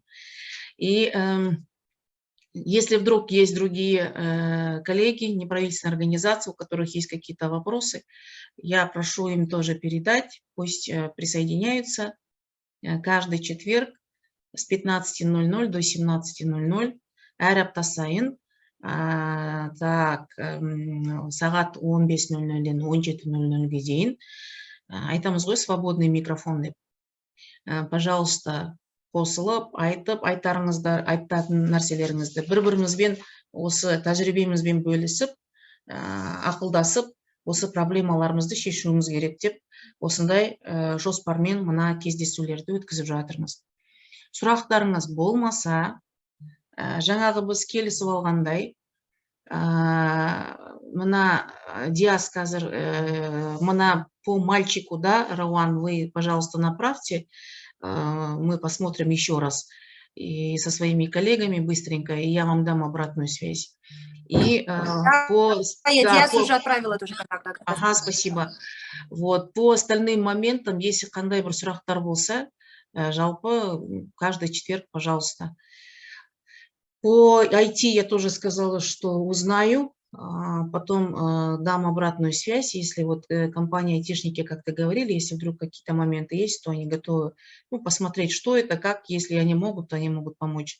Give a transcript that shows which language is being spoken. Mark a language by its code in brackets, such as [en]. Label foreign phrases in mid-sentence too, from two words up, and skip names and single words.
[ru] И если вдруг есть другие коллеги, неправительственные организации, у которых есть какие-то вопросы, я прошу им тоже передать, пусть присоединяются каждый четверг с 15:00 до 17:00. [kk] Әр апта сайын, так, сағат 15:00-ден 17:00-ге дейін. Айтамыз ғой, [ru] свободный микрофон [kk] деп. Пожалуйста, қосылып, айтып, айтатын нәрселеріңізді бір-бірімізбен осы тәжірибемізбен бөлісіп, ақылдасып, осы проблемаларымызды шешуіміз керек деп, осындай жоспармен мына кездесулерді өткізіп жатырмыз. Сұрақтарыңыз болмаса, жаңағы біз келісіп алғандай, мына Диас қазір, мына [ru] по мальчику, да, Рауан, вы, пожалуйста, направьте, мы посмотрим еще раз и со своими коллегами быстренько, и я вам дам обратную связь. И я уже отправила тоже контакт. Ага, спасибо. Вот, по остальным моментам, если [kk] қандай бір сұрақтар болса, жалпы [ru] каждый четверг, пожалуйста. По IT я тоже сказала, что узнаю, потом дам обратную связь, если вот компания айтишники, как ты говорили, если вдруг какие-то моменты есть, то они готовы посмотреть, что это, как, если они могут, то они могут помочь.